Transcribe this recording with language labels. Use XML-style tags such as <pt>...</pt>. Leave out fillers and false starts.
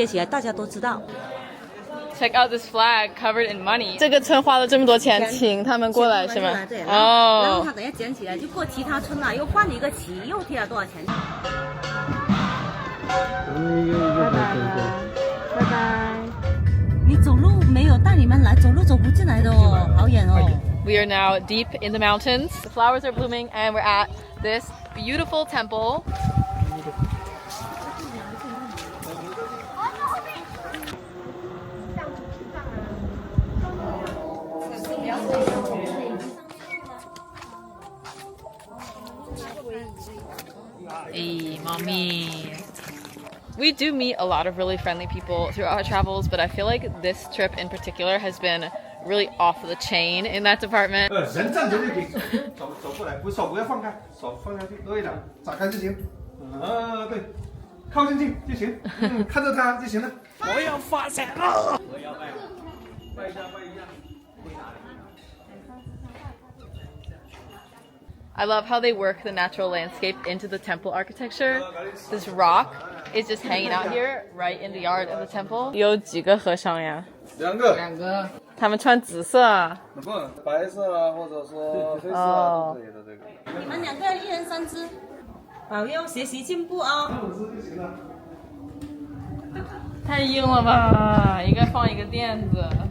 <en>Check out this flag covered in money.</en> <zh>这个村花了这么多钱，请他们过来是吗？对，哦。然后他等下捡起来，就过其他村了，又换了一个旗，又贴了多少钱？拜拜。你走路没有带你们来，走路走不进来的哦，好远哦。</zh> <en>We are now deep in the mountains. The flowers are blooming, and we're at this beautiful temple. Hey, mommy. We do meet a lot of really friendly people throughout our travels, but I feel like this trip in particular has been really off the chain in that department.</en> <zh>人站着就行，走过来，手不要放开，手放下去，对的，展开就行。对，靠近近就行，看着他就行了。我要发财了！我要拜一下。</zh> <en>I love how they work the natural landscape into the temple architecture. This rock is just hanging out here right in the yard of the temple.</en> <zh>有几个和尚呀？ 2个。 2个。他们穿紫色啊。不，白色啊，或者说黑色啊，都可以的这个。你们2个1人3只，保佑学习进步啊！太硬了吧，应该放一个垫子。</zh>